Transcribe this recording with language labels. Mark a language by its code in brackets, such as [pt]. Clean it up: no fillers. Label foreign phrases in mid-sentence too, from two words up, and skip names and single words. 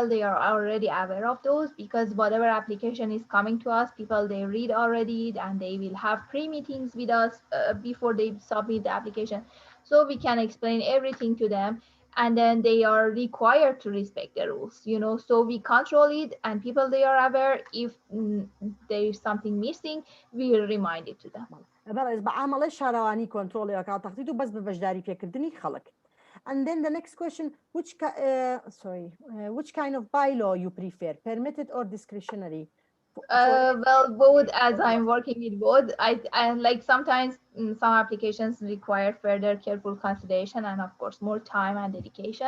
[en] They are already aware of those because whatever application is coming to us, people they read already and they will have pre-meetings with us before they submit the application. So we can explain everything to them and then they are required to respect the rules, so we control it and people they are aware. If there is something missing, we will remind it to them. [ckb] بعمل شارەوانی کۆنترۆڵی تەخطیط و بەس بە بەشداری پێکردنی خەڵک. [en] And then the next question, which kind of bylaw you prefer, permitted or discretionary? Well, both, as I'm working with both. I like sometimes some applications require further careful consideration and of course more time and dedication.